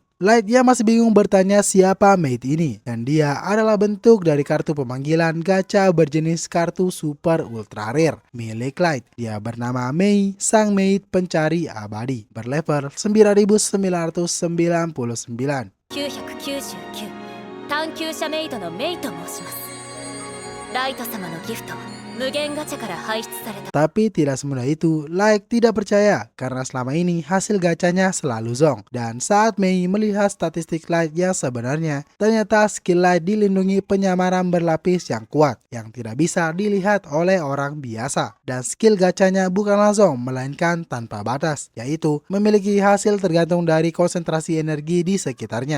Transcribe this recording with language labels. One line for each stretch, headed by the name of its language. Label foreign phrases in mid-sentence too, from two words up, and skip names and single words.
Indonesian: Light yang masih bingung bertanya siapa maid ini dan dia adalah bentuk dari kartu pemanggilan gacha berjenis kartu
English: super ultra rare
Indonesian: milik Light. Dia bernama Mei, sang maid pencari abadi, berlevel 9999.
Japanese: 999 探求者メイドのメイと申します。ライト様のギフト無限ガチャから排出された。
Indonesian: Tapi tidak semudah itu, Light tidak percaya karena selama ini hasil gacanya selalu zong. Dan saat Mei melihat statistik Light yang sebenarnya, ternyata skill Light dilindungi penyamaran berlapis yang kuat yang tidak bisa dilihat oleh orang biasa. Dan skill gacanya bukanlah zong melainkan tanpa batas, yaitu memiliki hasil tergantung dari konsentrasi energi di sekitarnya.